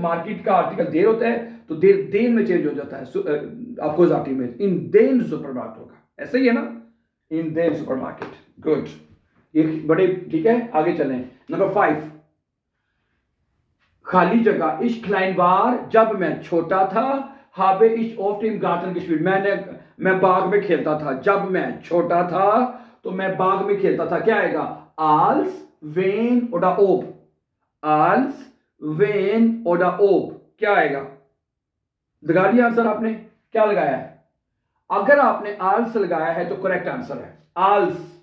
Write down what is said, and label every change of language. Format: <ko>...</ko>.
<hi>Market का article देर होता है, तो देन में चेंज हो जाता है, अक्यूजेटिव में</hi> <de>इन देन सुपरमार्केट</de> <hi>होगा, ऐसा ही है ना, इन देन सुपरमार्केट। गुड, ये बड़े ठीक है। आगे चलें। नंबर 5, खाली जगह,</hi> <de>ich klein war,</de> <hi>जब मैं छोटा था,</hi> <de>habe ich oft im Garten gespielt,</de> <hi>मैंने मैं बाग में खेलता था। जब मैं छोटा था तो मैं बाग में खेलता था। क्या आएगा?</hi> <de>आल्स वेन ओडा ओप।</de> <hi>आल्स when Voda ओप क्या आएगा? लगा दिया आंसर आपने? क्या लगाया है? अगर आपने आल्स लगाया है तो करेक्ट आंसर है आल्स।</hi>